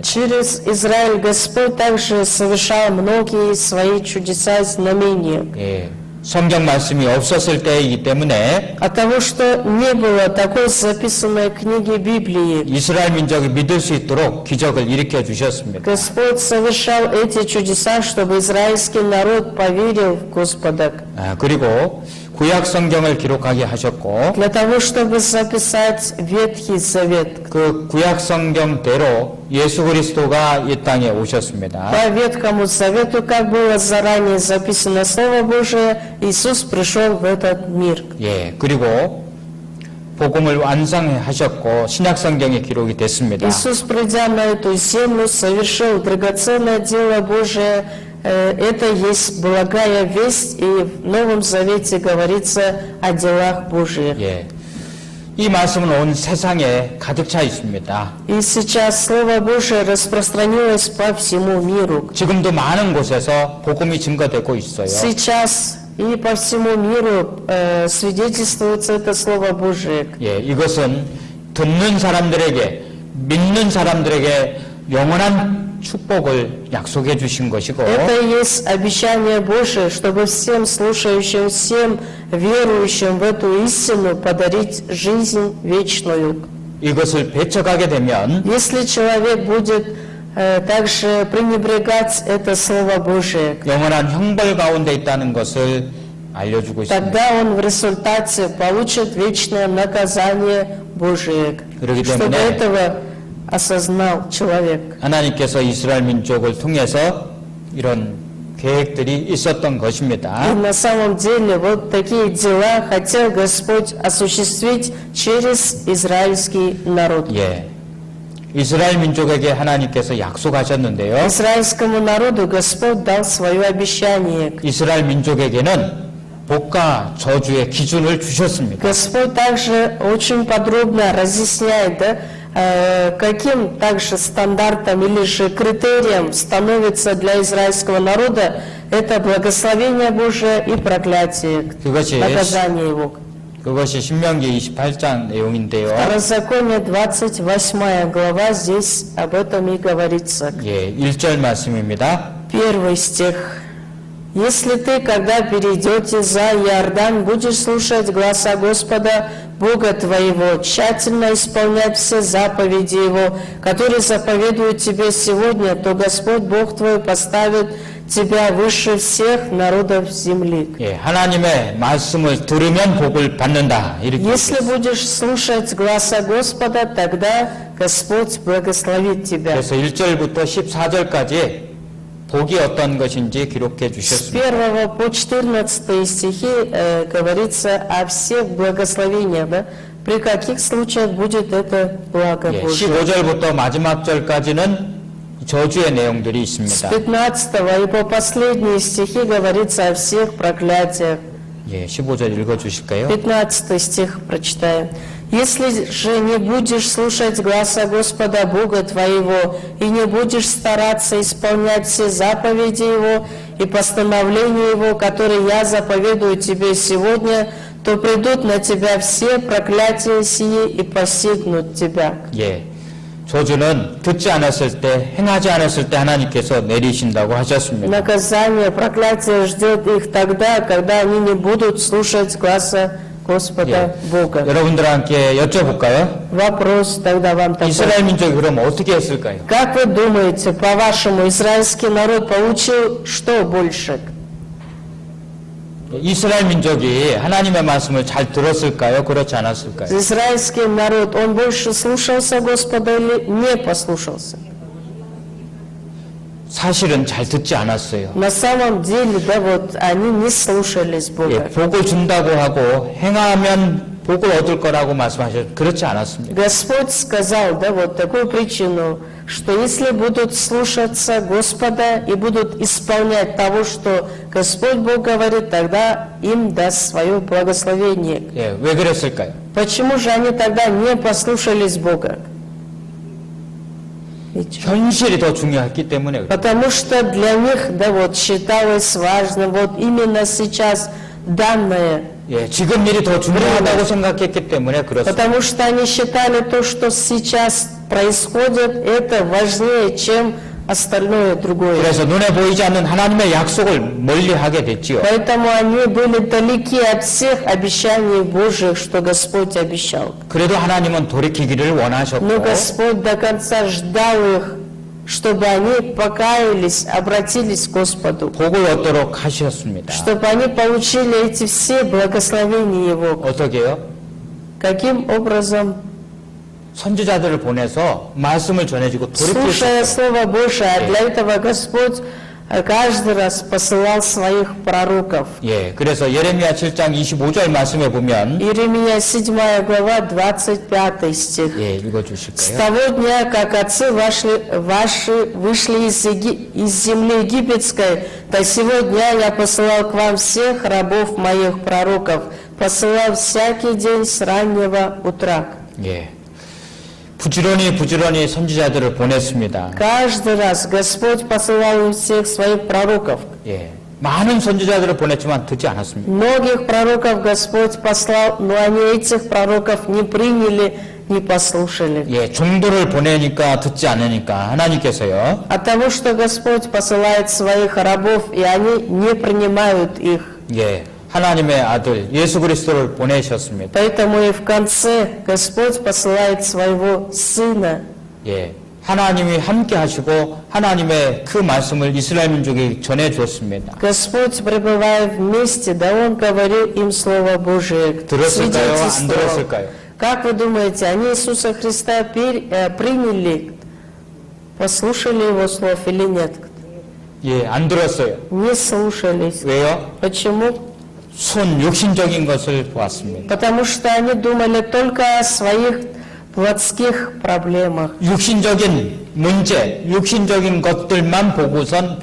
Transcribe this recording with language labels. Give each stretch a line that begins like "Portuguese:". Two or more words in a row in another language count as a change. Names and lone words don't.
Russian: Через Израиль Господь также совершал многие свои чудеса и знамения.
Korean: 예. 성경 말씀이 없었을 때이기 때문에
Russian: От того, что не было такой записанной книги Библии,
Korean: 이스라엘 민족이 믿을 수 있도록 기적을 일으켜 주셨습니다.
Russian: Господь совершал эти чудеса, чтобы израильский народ поверил в Господа.
Korean: 그리고 구약 성경을 기록하게 하셨고
Russian: Для того, чтобы записать Ветхий Завет.
Korean: 그 구약 성경대로 예수 그리스도가 이 땅에 오셨습니다.
Russian: По Ветхому Завету, как было заранее записано Слово Божие, Иисус пришел в этот мир.
Korean: 예, 그리고 복음을 완성하셨고 신약 성경에 기록이 됐습니다.
Russian: Иисус, придя на эту землю, совершил драгоценное дело Божие. Это есть благая весть, и в Новом Завете говорится о делах Божьих.
Korean: 예, 이 말씀은 온 세상에 가득 차 있습니다.
Russian: И сейчас Слово Божие распространилось по всему миру.
Korean: 지금도 많은 곳에서 복음이 증거되고 있어요.
Russian: Сейчас и по всему миру свидетельствуется это Слово Божие.
Korean: 예, 이것은 듣는 사람들에게, 믿는 사람들에게 영원한 축복을 약속해 주신 것이고
Russian: Это и есть обещание Божие, чтобы всем слушающим, всем верующим в эту истину подарить жизнь вечную.
Korean: 이것을 배척하게 되면
Russian: Если человек будет также пренебрегать это Слово Божие,
Korean: 영원한 형벌 가운데 있다는 것을 알려주고 있습니다.
Russian: тогда он в результате получит вечное наказание Божие.
Korean: 그렇기
Russian: Чтобы
Korean: 때문에
Russian: этого осознал человек.
Korean: 하나님께서 이스라엘 민족을 통해서 이런 계획들이 있었던
Russian: И
Korean: 것입니다.
Russian: на самом деле вот такие дела хотел Господь осуществить через израильский народ.
Korean: 예, 이스라엘 민족에게 하나님께서 약속하셨는데요.
Russian: Израильскому народу Господь дал свое обещание.
Korean: 이스라엘 민족에게는 복과 저주의 기준을 주셨습니다.
Russian: Господь также очень подробно разъясняет, да, каким также стандартом или же критерием становится для израильского народа это благословение Божие и проклятие, наказание его.
Korean: 그것이 신명기 28장 내용인데요.
Russian: Второзаконие 28 глава, здесь об этом и говорится.
Korean: 예, 1절 말씀입니다.
Russian: Первый стих. «Если ты, когда перейдете за Иордан, будешь слушать гласа Господа, Бога твоего, тщательно исполнять все заповеди Его, которые заповедуют тебе сегодня, то Господь Бог твой поставит тебя выше всех народов земли».
Korean: 예, 하나님의 말씀을 들으면 복을 받는다. 이렇게
Russian: Если будешь слушать гласа Господа, тогда Господь благословит тебя.
Korean: 그래서 1절부터 14절까지 복이 어떤 것인지 기록해
Russian: С
Korean: 주셨습니다.
Russian: 1 по 14 стихи говорится о всех благословениях, да? При каких случаях будет это благо
Korean: 예,
Russian: Божие.
Korean: 15절부터 마지막 절까지는 저주의 내용들이
Russian: С
Korean: 있습니다.
Russian: 15 и по последние стихи говорится о всех проклятиях.
Korean: 예, 15절 읽어 주실까요?
Russian: 15 стих прочитаем. «Если же не будешь слушать гласа Господа Бога твоего и не будешь стараться исполнять все заповеди Его и постановления Его, которые я заповедую тебе сегодня, то придут на тебя все проклятия сии и постигнут тебя».
Korean: 예, 저주는 듣지 않았을 때, 행하지 않았을 때 하나님께서 내리신다고 하셨습니다.
Russian: Наказание, проклятие ждет их тогда, когда они не будут слушать гласа Господа Бога.
Korean: 여러분들과 함께 여쭤볼까요?
Russian: Вопрос тогда вам такой.
Korean: 이스라엘 민족이 그럼 어떻게 했을까요?
Russian: Как вы думаете, по-вашему, израильский народ получил что больше?
Korean: 이스라엘 민족이 하나님의 말씀을 잘 들었을까요? 그렇지 않았을까요?
Russian: Израильский народ, он больше слушался Господа или не послушался?
Korean: 사실은 잘 듣지 않았어요.
Russian: На самом деле, да, вот они не слушались
Korean: 예,
Russian: Бога.
Korean: 복을 준다고 하고 행하면 복을 얻을 거라고 말씀하셨죠. 그렇지 않았습니다.
Russian: Господь сказал, да, вот такую причину, что если будут слушаться Господа и будут исполнять того, что Господь Бог говорит, тогда им даст свое благословение.
Korean: 예, 왜 그랬을까요?
Russian: Почему же они тогда не послушались Бога? Ведь
Korean: 현실이 더 중요했기 때문에 그래요.
Russian: Потому что для них, да, вот считалось важным, вот именно сейчас данное,
Korean: 예, 지금 일이 더 중요하다고 생각했기 때문에 그렇습니다.
Russian: потому что они считали то, что сейчас происходит, это важнее, чем остальное другое.
Korean: 그래서 눈에 보이지 않는 하나님의 약속을 멀리하게 됐지요.
Russian: Поэтому они были далеки от всех обещаний Божьих, что Господь обещал.
Korean: 그래도 하나님은 돌이키기를
Russian: Но
Korean: 원하셨고
Russian: Господь до конца ждал их, чтобы они покаялись, обратились к Господу,
Korean: 복을 얻도록 하셨습니다.
Russian: чтобы они получили эти все благословения Его.
Korean: 어떻게 해요?
Russian: Каким образом?
Korean: 선지자들을 보내서 말씀을 전해주고 돌이킬 수
Russian: Слушая
Korean: 있도록.
Russian: Слово Божие, а для этого Господь каждый раз посылал своих пророков.
Korean: 예, 그래서 예레미야 7장 25절 말씀에 보면
Russian: Иеремия 7 глава, 25 стих.
Korean: 예,
Russian: С
Korean: 읽어주실까요?
Russian: того дня, как отцы ваши вышли из земли египетской, до сего дня я посылал к вам всех рабов моих пророков, посылал всякий день с раннего утра.
Korean: 예, 부지런히 선지자들을 보냈습니다.
Russian: Каждый раз Господь посылал им всех своих пророков.
Korean: 예, 많은 선지자들을 보냈지만 듣지 않았습니다.
Russian: Многих пророков Господь послал, но они этих пророков не приняли, не послушали.
Korean: 예, 종도를 보내니까 듣지 않으니까 하나님께서요.
Russian: От того, что Господь посылает своих рабов, и они не принимают их.
Korean: 예, 하나님의 아들 예수 그리스도를 보내셨습니다.
Russian: Поэтому и в конце Господь посылает своего Сына.
Korean: 예, 하나님이 함께 하시고 하나님의 그 말씀을 이스라엘 민족에 전해 주었습니다.
Russian: Господь, пребывая вместе, да Он говорил им Слово Божие,
Korean: 들었을까요? 안
Russian: свидетельствовал.
Korean: 들었을까요?
Russian: Как вы думаете, они Иисуса Христа приняли, послушали Его слов или нет?
Korean: 예, 안 들었어요.
Russian: Не слушались.
Korean: 왜요?
Russian: Почему?
Korean: 손 육신적인 것을 보았습니다.
Russian: Потому что они думали только о своих плотских проблемах.
Korean: 육신적인 문제, 육신적인 것들만 보고선